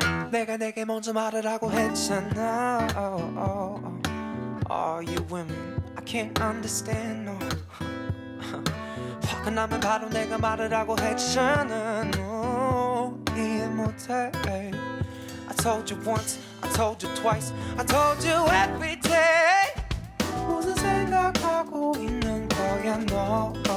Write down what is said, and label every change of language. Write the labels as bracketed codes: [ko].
[ko] 내가 내게 먼저 말을 하고 했잖아. [en] Are you with me? I can't understand no. [ko] 화가 나면 바로 내가 말을 하고 했잖아. No, 이해 못해. [en] I told you once, I told you twice, I told you every day. [ko] 무슨 생각하고 있는 거야 너?